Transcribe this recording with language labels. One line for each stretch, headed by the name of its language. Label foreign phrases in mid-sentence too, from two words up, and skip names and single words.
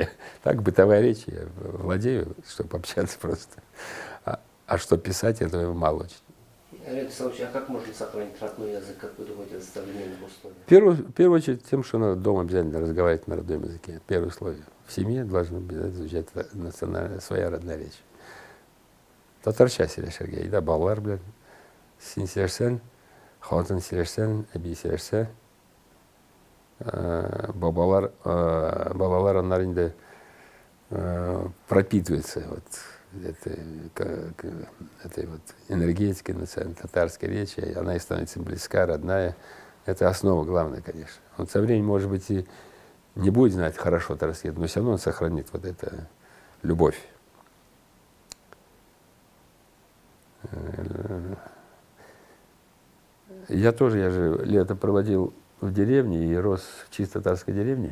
Russian: Так, бытовая речь я владею, чтобы общаться просто. А что писать, этого мало очень. А как можно сохранить родной язык, как вы думаете, в современных условиях? В первую очередь тем, что надо дома обязательно разговаривать на родном языке. Первое условие. В семье должна обязательно звучать национальная, своя родная речь.
Tatar: Татарча сөйлешерге, да, балалар белән син сөйләшсәң, хатын сөйләшсәң, әби сөйләшсә, балалар аннары инде
Russian: пропитываются вот этой вот энергетикой татарской речи, и она и становится близка, родная. Это основа главная, конечно. Он со временем, может быть, и не будет знать хорошо татарский, но все равно он сохранит вот эту любовь. Я же лето проводил в деревне и рос в чисто татарской деревне.